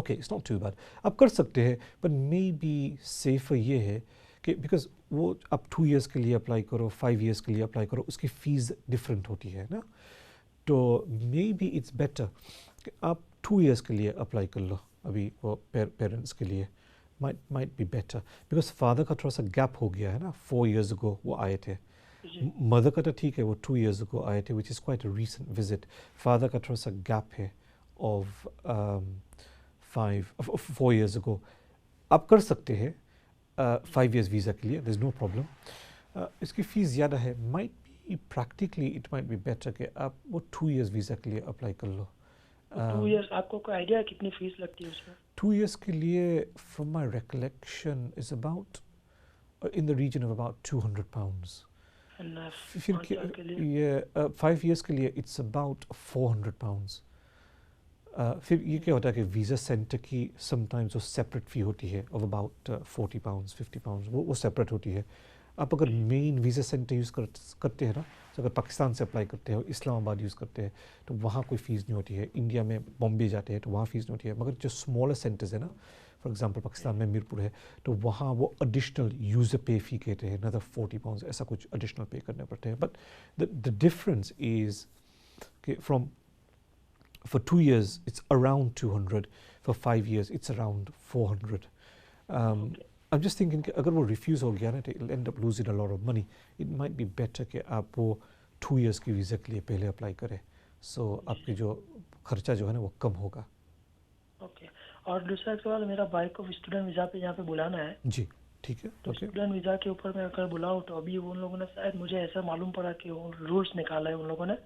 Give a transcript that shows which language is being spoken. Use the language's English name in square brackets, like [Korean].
[English] okay, it's not too bad, [Hindi] आप कर सकते हैं, पर [English] maybe safer [Hindi] ये है कि बिकॉज वो आप 2 इयर्स के लिए अप्लाई करो, 5 इयर्स के लिए अप्लाई करो, उसकी फ़ीस डिफरेंट होती है ना। तो [English] maybe it's better [Hindi] कि आप 2 इयर्स के लिए अप्लाई कर लो अभी वो पेरेंट्स के लिए। [English] might be better because [Hindi] father का थोड़ा सा गैप हो गया है ना, [English] 4 years ago [Hindi] वो आए थे। मदर का तो ठीक है, वो [English] 2 years ago [Hindi] आए थे, [English] which is quite a recent visit। [Hindi] Father का थोड़ा सा गैप है [English] of 4 years ago। [Hindi] आप कर सकते हैं 5 years वीज़ा के लिए, [English] there's no problem। [Hindi] इसकी फ़ीस ज़्यादा है, [English] might be practically it might be better [Hindi] कि आप वो 2 years वीज़ा के लिए अप्लाई कर लो। 2 years आपको कोई आइडिया है कितनी फीस लगती है उसमें? [English] 2 years [Hindi] के लिए [English] from my recollection is about in the region of about £200. And 5 years [Hindi] के लिए [English] it's about £400 [Hindi] फिर ये क्या होता है कि वीज़ा सेंटर की समटाइम्स वो सेपरेट फ़ी होती है [English] of about £40 £50, [Hindi] वो सेपरेट होती है. आप अगर मेन वीज़ा सेंटर यूज़ करते हैं ना, तो अगर पाकिस्तान से अप्लाई करते हैं और इस्लामाबाद यूज़ करते हैं तो वहाँ कोई फ़ीस नहीं होती है. इंडिया में बॉम्बे जाते हैं तो वहाँ फ़ीस नहीं होती है. मगर जो स्मॉलर सेंटर्स है ना, [English] for example [Hindi] पाकिस्तान में मीरपुर है, तो वहाँ वो [English] additional user pay fee [Hindi] कहते हैं, नदर £40 ऐसा कुछ एडिशनल पे करने पड़ते हैं. [English] But the difference is कि from for 2 years it's around 200, for 5 years it's around 400. I'm just thinking [Hindi] कि अगर वो रिफ्यूज़ हो गया ना तो [English] it'll end up losing a lot of money. It might be better [Hindi] कि आप वो 2 years की वीज़ा के लिए पहले अप्लाई करें, so आपके जो खर्चा जो है ना वो कम होगा. [English] Okay. [Hindi] और दूसरा सवाल, मेरा भाई को स्टूडेंट वीज़ा पे यहाँ पे बुलाना है. जी ठीक है. तो स्टूडेंट वीज़ा के ऊपर मैं अगर बुलाऊँ तो अभी उन लोगों ने शायद, मुझे ऐसा मालूम पड़ा कि रूल्स निकाला है उन लोगों ने.